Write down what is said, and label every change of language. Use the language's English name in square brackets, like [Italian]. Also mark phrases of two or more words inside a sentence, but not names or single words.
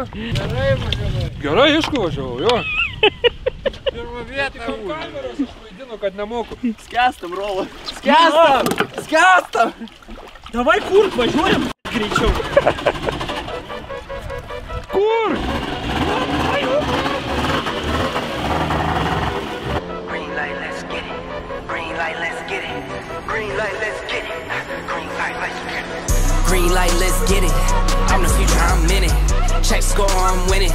[Lithuanian] Gerai važiavai. Gerai, aišku važiavau, jo. Pirmą vietą. Tik ant kameros aš vaidinu, kad nemoku. Skęstam, Rola. Skęstam! Skęstam! Davai kur, važiuojam greičiau. Kur? [English] Green light, let's get it. Green light, let's get it. Green light, let's get it. Green light, let's get it. Green light, let's get it. I'm the future, I'm in it. Check score, I'm winning.